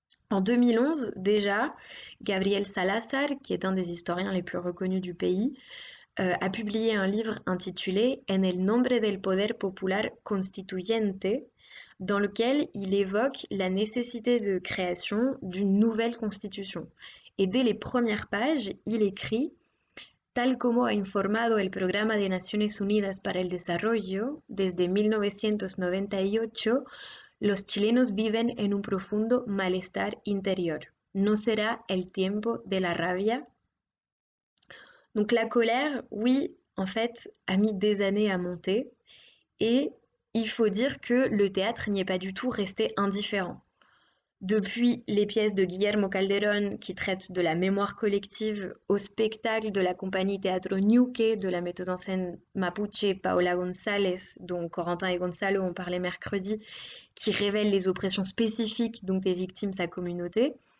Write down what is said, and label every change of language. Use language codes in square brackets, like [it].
[fr] En 2011, déjà, Gabriel Salazar, qui est un des historiens les plus reconnus du pays, a publié un livre intitulé En el nombre del poder popular constituyente, dans lequel il évoque la nécessité de création d'une nouvelle constitution. Et dès les premières pages, il écrit [es] Tal como ha informado el Programa de Naciones Unidas para el Desarrollo, desde 1998, los chilenos viven en un profundo malestar interior. ¿No será el tiempo de la rabia? [fr] Donc la colère, oui, en fait, a mis des années à monter et il faut dire que le théâtre n'y est pas du tout resté indifférent. Depuis les pièces de Guillermo Calderón qui traitent de la mémoire collective au spectacle de la compagnie Teatro Ñuque de la metteuse en scène mapuche Paola González, dont Corentin et Gonzalo ont parlé mercredi, qui révèle les oppressions spécifiques dont est victime sa communauté,